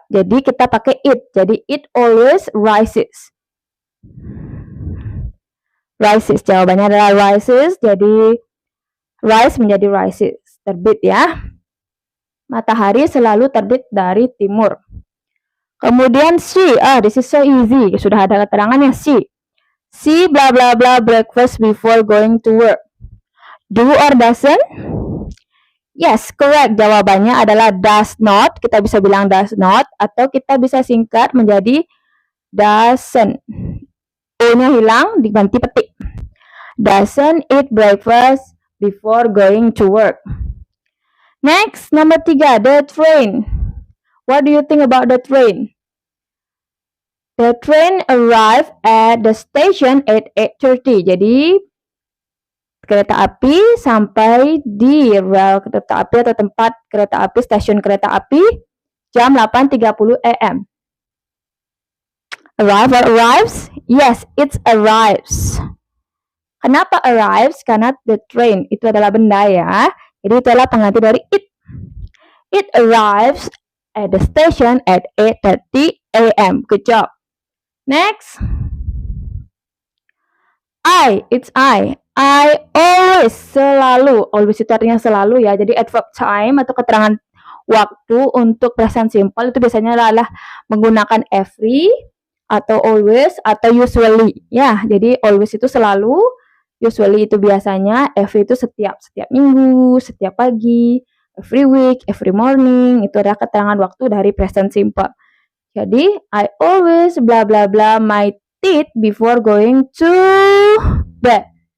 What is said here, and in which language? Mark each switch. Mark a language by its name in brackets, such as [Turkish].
[Indonesian] Jadi kita pakai it. Jadi [English] it always rises. [Indonesian] Rises, jawabannya adalah rises. Jadi rise menjadi rises, terbit ya. Matahari selalu terbit dari timur. [English] Kemudian she, this is so easy. [Indonesian] Sudah ada keterangannya she. [English] She bla bla bla breakfast before going to work. Do or doesn't? Yes, correct. [Indonesian] Jawabannya adalah does not. Kita bisa bilang does not atau kita bisa singkat menjadi doesn't. O-nya hilang diganti petik. [English] Doesn't eat breakfast before going to work. Next, number 3, the train. What do you think about the train? The train arrived at the station at 8:30. [Indonesian] Jadi, kereta api sampai di rel kereta api atau tempat kereta api, stasiun kereta api, jam 8:30 AM. [English] Arrive or arrives? Yes, it arrives. [Indonesian] Kenapa arrives? Karena the train itu adalah benda ya. Jadi itu adalah pengganti dari it. [English] It arrives at the station at 8:30 AM. Good job. Next. It's I. I always, selalu. [Indonesian] Always itu artinya selalu ya. Jadi adverb time atau keterangan waktu untuk present simple itu biasanya adalah menggunakan every atau always atau usually. Ya, jadi always itu selalu. Usually itu biasanya, every itu setiap minggu, setiap pagi, every week, every morning. Itu adalah keterangan waktu dari present simple. [English] Jadi, I always bla bla bla my teeth before going to bed.